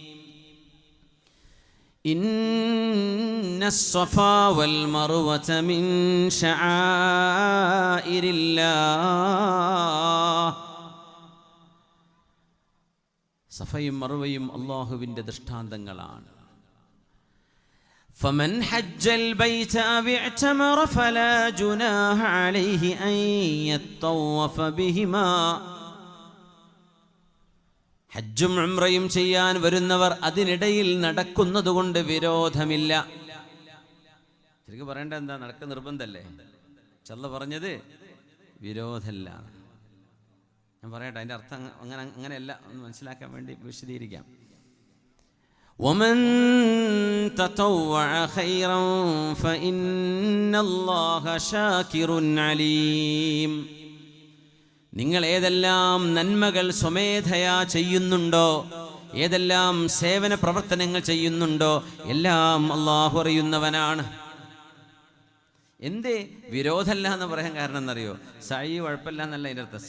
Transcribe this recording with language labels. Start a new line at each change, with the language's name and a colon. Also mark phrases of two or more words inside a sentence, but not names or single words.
Arabic: إن الصفا والمروة من شعائر الله.
Malayalam: സഫയും മർവയും അല്ലാഹുവിന്റെ ദൃഷ്ടാന്തങ്ങളാണ്.
Arabic: فمن حج البيت أو اعتمر فلا جناح عليه أن يطوف بهما.
Malayalam: ഹജ്ജും ഉംറയും ചെയ്യാൻ വരുന്നവർ അതിനിടയിൽ നടക്കുന്നത് കൊണ്ട് വിരോധമില്ല. ശരിക്കും പറയേണ്ട എന്താ? നടക്ക നിർബന്ധമല്ലേ? ചല്ല പറഞ്ഞത് വിരോധമല്ല. ഞാൻ പറയട്ടെ, അതിൻ്റെ അർത്ഥം അങ്ങനെയല്ല, ഒന്ന് മനസ്സിലാക്കാൻ വേണ്ടി വിശദീകരിക്കാം.
Arabic: ومن تطوع خيرا فإن الله شاكر عليم.
Malayalam: നിങ്ങൾ ഏതെല്ലാം നന്മകൾ സ്വമേധയാ ചെയ്യുന്നുണ്ടോ, ഏതെല്ലാം സേവന പ്രവർത്തനങ്ങൾ ചെയ്യുന്നുണ്ടോ, എല്ലാം അള്ളാഹു അറിയുന്നവനാണ്. എന്തേ വിരോധമല്ല എന്ന് പറയാൻ കാരണം എന്നറിയോ? സഈ കുഴപ്പമില്ല എന്നല്ല അതിൻ്റെ അർത്ഥം.